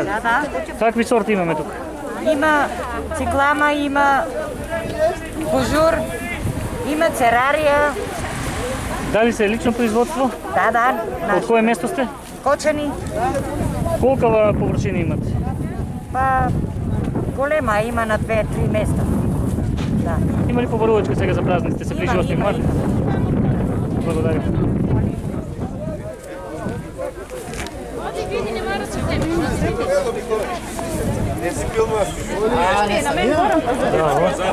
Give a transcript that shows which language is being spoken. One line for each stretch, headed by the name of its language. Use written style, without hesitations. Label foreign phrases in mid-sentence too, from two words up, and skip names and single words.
Macedonian: Да. Какви сорти имаме тук? Има циклама, има божур, има церария. Дали се лично производство? Да. От кое место сте? Кочани. Колкава повършини имате? Па голема има на 2-3 места. Да. Има ли побарувачка сега за празниците? Се ближи 8 март? Благодаря. Браво.